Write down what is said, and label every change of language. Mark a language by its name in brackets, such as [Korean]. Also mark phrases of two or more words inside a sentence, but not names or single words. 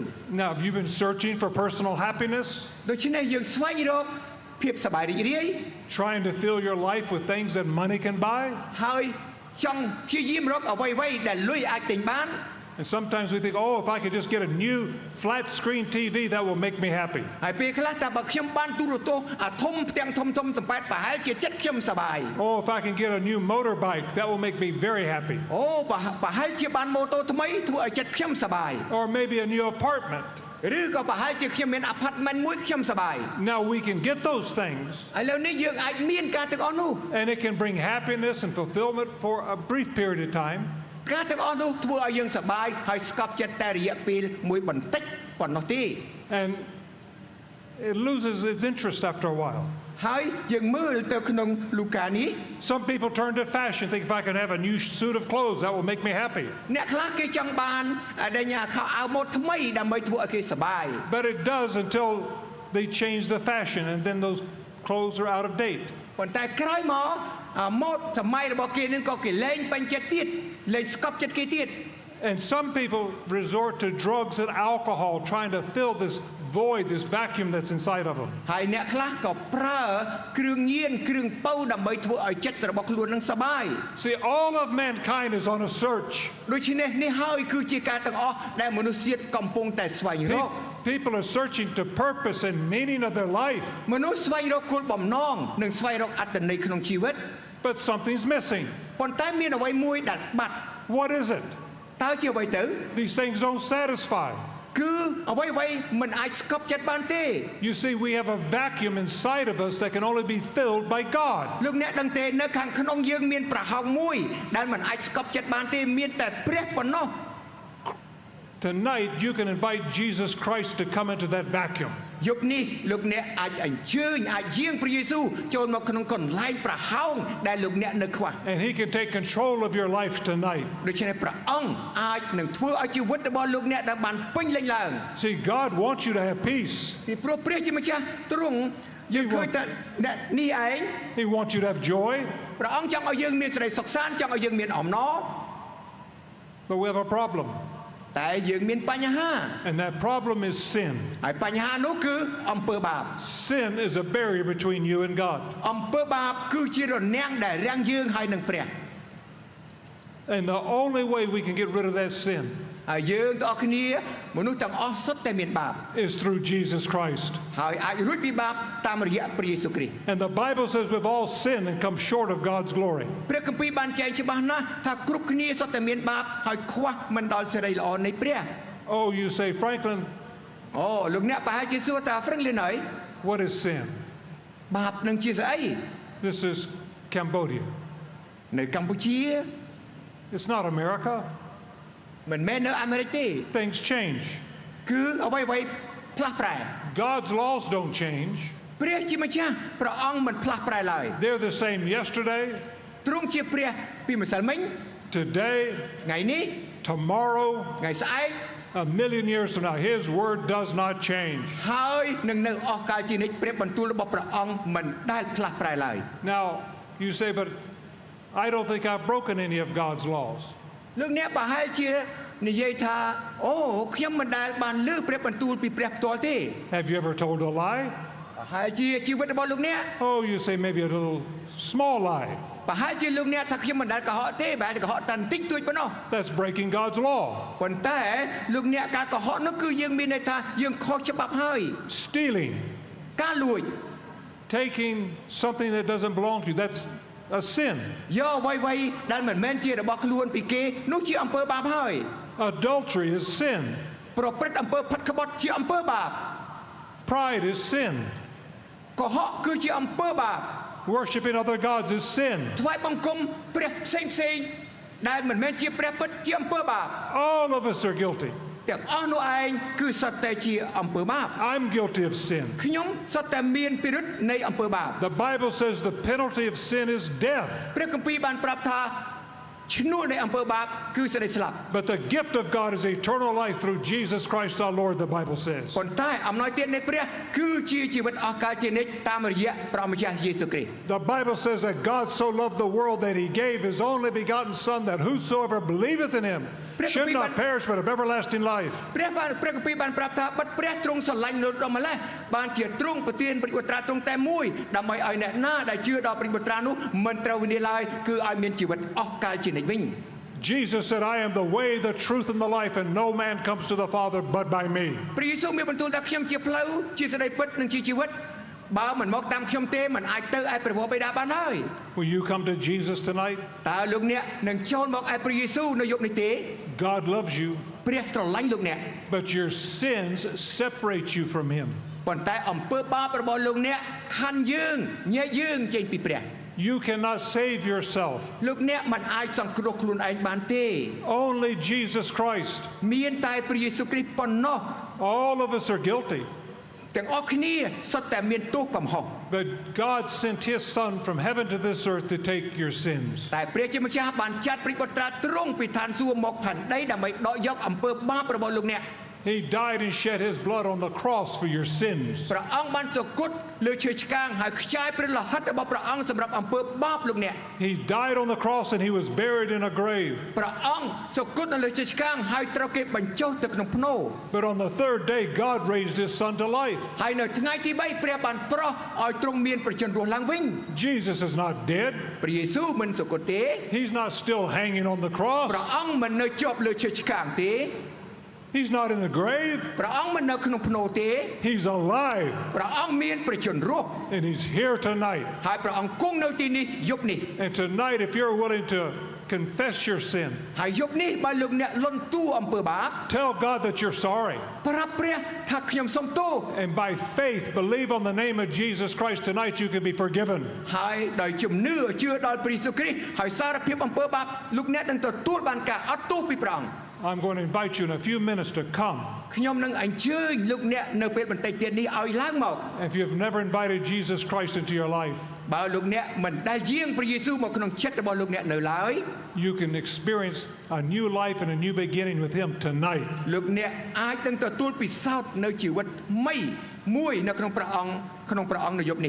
[English] Now, have you been searching for personal happiness? [Khmer] ដូច្នេះយើងស្វែងរកភាពសប្បាយរីករាយ [English] Trying to fill your life with things that money can buy? [Khmer] ហើយចង់ព្យាយាមរកអ្វីៗដែលលុយអាចទិញបាន [English] And sometimes we think, oh, if I could just get a new flat screen TV, that will make me happy. [Khmer] ហើយពេលខ្លះតែបើខ្ញុំបានទូរទស្សន៍អាធំផ្ទាំងធំៗសំប៉ែតប្រហែលជាចិត្តខ្ញុំសប្បាយ [English] Oh, if I can get a new motorbike, that will make me very happy. [Khmer] អូប្រហែលជាបានម៉ូតូថ្មីធ្វើឲ្យចិត្តខ្ញុំសប្បាយ [English] Or maybe a new apartment. [Khmer] ឬក៏ប្រហែលជាខ្ញុំមានអាផាតមិនមួយខ្ញុំសប្បាយ [English] Now we can get those things, [Khmer] ឥឡូវនេះយើងអាចមានការទាំងអស់នោះ [English] and it can bring happiness and fulfillment for a brief period of time. [Khmer] ការទាំងអស់នោះធ្វើឲ្យយើងសប្បាយហើយស្កប់ចិត្តតែរយៈពេលមួយបន្តិចប៉ុណ្ណោះទេ [English] And it loses its interest after a while. [Khmer] ហើយយើងមើលទៅក្នុងលូកានេះ [English] Some people turn to fashion, think if I can have a new suit of clothes, that will make me happy. [Khmer] អ្នកខ្លះគេចង់បានដេញខោអាវម៉ូដថ្មីដើម្បីធ្វើឲ្យគេសប្បាយ [English] But it does until they change the fashion, and then those clothes are out of date. [Khmer] ប៉ុន្តែក្រោយមកម៉ូដសម័យរបស់គេនឹងក៏គេលែងពេញចិត្តទៀតលែងស្កប់ចិត្តគេទៀត [English] And some people resort to drugs and alcohol, trying to fill this void, this vacuum that's inside of them. [Khmer] ហើយអ្នកខ្លះក៏ប្រើគ្រឿងញៀនគ្រឿងប៉ូវដើម្បីធ្វើឲ្យចិត្តរបស់ខ្លួននឹងសប្បាយ [English] See, all of mankind is on a search. [Khmer] ដូច្នេះនេះហើយគឺជាការទាំងអស់ដែលមនុស្សជាតិកំពុងតែស្វែងរក [English] People are searching to purpose and meaning of their life, [Khmer] មនុស្សស្វែងរកគោលបំណងនិងស្វែងរកអត្ថន័យក្នុងជីវិត [English] but something's missing. [Khmer] ប៉ុន្តែមានអ្វីមួយដែលបាត់ [English] What is it? [Khmer] តើជាអ្វីទៅ [English] These things don't satisfy. [Khmer] គឺអ្វីមិនអាចស្កប់ចិត្តបានទេ [English] You see, we have a vacuum inside of us that can only be filled by God. [Khmer] លោកអ្នកដឹងទេនៅខាងក្នុងយើងមានប្រហោងមួយដែលមិនអាចស្កប់ចិត្តបានទេមានតែព្រះប៉ុណ្ណោះ [English] Tonight, you can invite Jesus Christ to come into that vacuum. [Khmer] យប់នេះលោកអ្នកអាចអញ្ជើញអាចយាងព្រះយេស៊ូវចូលមកក្នុងកន្លែងប្រហោងដែលលោកអ្នកនៅខ្វះ [English] And he can take control of your life tonight. [Khmer] ដូច្នេះព្រះអង្គអាចនឹងធ្វើឲ្យជីវិតរបស់លោកអ្នកដែលបានពេញលេញឡើង [English] See, God wants you to have peace. [Khmer] ពីព្រោះព្រះជាម្ចាស់ទ្រង់យើងឃើញតែអ្នកនេះឯង [English] He wants you to have joy, [Khmer] ព្រះអង្គចង់ឲ្យយើងមានសេចក្តីសុខសាន្តចង់ឲ្យយើងមានអំណរ [English] but we have a problem. [Khmer] តែយើងមានបញ្ហា [English] And that problem is sin. [Khmer] ហើយបញ្ហានោះគឺអំពើបាប [English] Sin is a barrier between you and God. [Khmer] អំពើបាបគឺជារនាំងដែលរាំងយើងហើយនឹងព្រះ [English] And the only way we can get rid of that sin [Khmer] ហើយយើងទាំងអស់គ្នាមនុស្សទាំងអស់សុទ្ធតែមានបាប [English] is through Jesus Christ. [Khmer] ហើយអាចរួចពីបាបតាមរយៈព្រះយេស៊ូវគ្រីស្ទ [English] And the Bible says we've all sinned and come short of God's glory. [Khmer] ព្រះគម្ពីរបានចែងច្បាស់ណាស់ថាគ្រប់គ្នាសុទ្ធតែមានបាបហើយខ្វះមិនដល់សេរីល្អនៃព្រះ [English] Oh, you say, Franklin, [Khmer] អូលោកអ្នកប្រហែលជាសួរថា Franklin ហើយ [English] what is sin? [Khmer] បាបនឹងជាស្អី [English] This is Cambodia. [Khmer] នៅកម្ពុជា [English] It's not America. [Khmer] មិនមែននៅអាមេរិកទេ [English] Things change. [Khmer] គឺអ្វីផ្លាស់ប្រែ [English] God's laws don't change. [Khmer] ព្រះជាម្ចាស់ព្រះអង្គមិនផ្លាស់ប្រែឡើយ [English] They're the same yesterday, [Khmer] ទ្រង់ជាព្រះពីម្សិលមិញ [English] today, [Khmer] ថ្ងៃនេះ [English] tomorrow, [Khmer] ថ្ងៃស្អែក [English] a million years from now. His word does not change. [Khmer] ហើយនឹងនៅអស់កលជានិច្ចព្រះបន្ទូលរបស់ព្រះអង្គមិនដែលផ្លាស់ប្រែឡើយ [English] Now, you say, but I don't think I've broken any of God's laws. [Khmer] លោកអ្នកប្រហែលជានិយាយថាអូខ្ញុំមិនដែលបានលើព្រះបន្ទូលពីព្រះផ្ទាល់ទេ [English] Have you ever told a lie? [Khmer] ប្រហែលជាជីវិតរបស់លោកអ្នក [English] Oh, you say maybe a little small lie. [Khmer] ប្រហែលជាលោកអ្នកថាខ្ញុំមិនដែលកុហកទេបែរតែកុហកតែបន្តិចតួចប៉ុណ្ណោះ [English] That's breaking God's law. [Khmer] ប៉ុន្តែលោកអ្នកការកុហកនោះគឺយើងមានន័យថាយើងខុសច្បាប់ហើយ [English] Stealing, [Khmer] ការលួច [English] taking something that doesn't belong to you, that's a sin. [Khmer] យកអ្វីៗដែលមិនមែនជារបស់ខ្លួនពីគេនោះជាអំពើបាបហើយ [English] Adultery is sin. [Khmer] ប្រព្រឹត្តអំពើផិតក្បត់ជាអំពើបាប [English] Pride is sin. [Khmer] កុហកគឺជាអំពើបាប [English] Worshipping other gods is sin. [Khmer] ថ្វាយបង្គំព្រះផ្សេងៗដែលមិនមែនជាព្រះពិតជាអំពើបាប [English] All of us are guilty. [Khmer] ទាំងអស់នោះឯងគឺសុទ្ធតែជាអំពើបាប [English] I'm guilty of sin. [Khmer] ខ្ញុំសុទ្ធតែមានពិរុទ្ធនៃអំពើបាប [English] The Bible says the penalty of sin is death, [Khmer] ព្រះគម្ពីរបានប្រាប់ថាឈ្នួលនៃអំពើបាបគឺសេចក្តីស្លាប់ [English] but the gift of God is eternal life through Jesus Christ our Lord, the Bible says. [Khmer] ប៉ុន្តែអំណោយទាននៃព្រះគឺជាជីវិតអស់កលជានិច្ចតាមរយៈព្រះម្ចាស់យេស៊ូវគ្រីស្ទ [English] The Bible says that God so loved the world that he gave his only begotten Son, that whosoever believeth in him should not perish but have everlasting life. [Khmer] ព្រះគម្ពីរបានប្រាប់ថាបិទព្រះទ្រង់ស្រឡាញ់លោកដ៏ម្លេះបានជាទ្រង់ប្រទានព្រះបុត្រាទ្រង់តែមួយដើម្បីឲ្យអ្នកណាដែលជឿដល់ព្រះបុត្រានោះមិនត្រូវវិនាសឡើយគឺឲ្យមានជីវិតអស់កលជានិច្ចវិញ [English] Jesus said, I am the way, the truth, and the life, and no man comes to the Father but by me. [Khmer] ព្រះយេស៊ូវមានបន្ទូលថាខ្ញុំជាផ្លូវជាសេចក្តីពិតនិងជាជីវិតបើមិនមកតាមខ្ញុំទេមិនអាចទៅឯព្រះវរបិតាបានហើយ [English] Will you come to Jesus tonight? [Khmer] តើលោកអ្នកនឹងចូលមកឯព្រះយេស៊ូវនៅយប់នេះទេ [English] God loves you, [Khmer] ព្រះស្រឡាញ់លោកអ្នក [English] but your sins separate you from him. [Khmer] ប៉ុន្តែអំពើបាបរបស់លោកអ្នកខណ្ឌយើងញែកយើងចេញពីព្រះ [English] You cannot save yourself. [Khmer] លោកអ្នកមិនអាចសង្គ្រោះខ្លួនឯងបានទេ [English] Only Jesus Christ. [Khmer] មានតែព្រះយេស៊ូវគ្រីស្ទប៉ុណ្ណោះ [English] All of us are guilty. [Khmer] ទាំងអស់គ្នាសុទ្ធតែមានទោសកំហុស [English] But God sent his Son from heaven to this earth to take your sins. [Khmer] តែព្រះជាម្ចាស់បានចាត់ព្រះបុត្រាទ្រង់ពីឋានសួគ៌មកផែនដីដើម្បីដកយកអំពើបាបរបស់លោកអ្នក [English] He died and shed his blood on the cross for your sins. [Khmer] ព្រះអង្គបានសគត់លើឈើឆ្កាងហើយខ្ចាយព្រះលោហិតរបស់ព្រះអង្គសម្រាប់អំពើបាបលោកអ្នក [English] He died on the cross and he was buried in a grave. [Khmer] ព្រះអង្គសគត់នៅលើឈើឆ្កាងហើយត្រូវគេបញ្ចុះទៅក្នុងភ្នូរ [English] But on the third day, God raised his Son to life. [Khmer] ហើយនៅថ្ងៃទី3ព្រះបានប្រោសឲ្យទ្រង់មានប្រជញ្ញរស់ឡើងវិញ [English] Jesus is not dead. [Khmer] ព្រះយេស៊ូវមិនសគត់ទេ [English] He's not still hanging on the cross. [Khmer] ព្រះអង្គមិននៅជាប់លើឈើឆ្កាងទេ [English] He's not in the grave. [Khmer] ព្រះអង្គមិននៅក្នុងភ្នូរទេ [English] He's alive [Khmer] ព្រះអង្គមានប្រជញ្ញរស់ [English] and he's here tonight. [Khmer] ហើយព្រះអង្គគង់នៅទីនេះយប់នេះ [English] And tonight, if you're willing to confess your sin, [Khmer] ហើយយប់នេះបើលោកអ្នកលន់តួអំពើបាប [English] tell God that you're sorry, [Khmer] ប្រាប់ព្រះថាខ្ញុំសុំទោស [English] and by faith believe on the name of Jesus Christ, tonight you can be forgiven. [Khmer] ហើយដោយជំនឿជឿដល់ព្រះយេស៊ូវគ្រីស្ទហើយសារភាពអំពើបាបលោកអ្នកនឹងទទួលបានការអត់ទោសពីព្រះអង្គ [English] I'm going to invite you in a few minutes to come. [Khmer] ខ្ញុំនឹងអញ្ជើញលោកអ្នកនៅពេលបន្តិចទៀតនេះឲ្យឡើងមក [English] If you've never invited Jesus Christ into your life, [Khmer] បើលោកអ្នកមិនដែលយាងព្រះយេស៊ូវមកក្នុងចិត្តរបស់លោកអ្នកនៅឡើយ [English] you can experience a new life and a new beginning with him tonight. [Khmer] លោកអ្នកអាចនឹងទទួលពិសោធន៍នៅជីវិតថ្មីមួយនៅក្នុងព្រះអង្គនៅយប់នេះ